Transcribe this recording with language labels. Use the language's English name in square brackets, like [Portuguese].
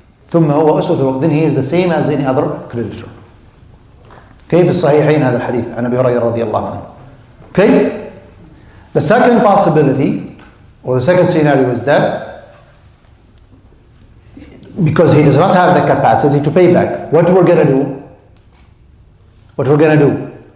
[Arabic] ثم هو أسوة الغرباء, [English] then he is the same as any other creditor. [Arabic] في الصحيحين هذا الحديث عن أبي هريرة رضي الله عنه. [English] Okay? The second possibility, or the second scenario, is that because he does not have the capacity to pay back, what we're going to do?